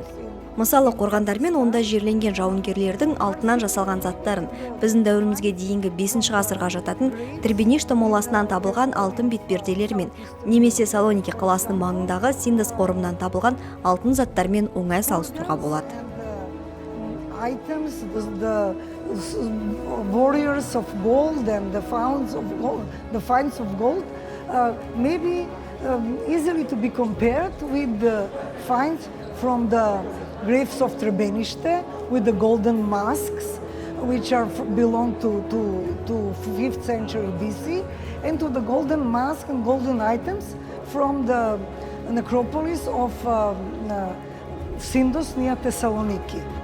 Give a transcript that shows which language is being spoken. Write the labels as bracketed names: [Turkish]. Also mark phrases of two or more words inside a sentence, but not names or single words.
[Kazakh] Мысалы, қорғандар мен онда жерленген жауынгерлердің алтыннан жасалған заттарын, біздің дәуірімізге дейінгі 5-ші ғасырға жататын Требеништо моласынан табылған алтын бетперделермен, немесе Салоники қаласының маңындағы Синдос қорымынан табылған алтын заттармен оңай салыстыруға болады. [English] Items, the warriors of gold and the finds of gold, maybe easily to be compared with the finds from the graves of Trebeniste with the golden masks, which belong to 5th century BC, and to the golden mask and golden items from the necropolis of Sindos near Thessaloniki.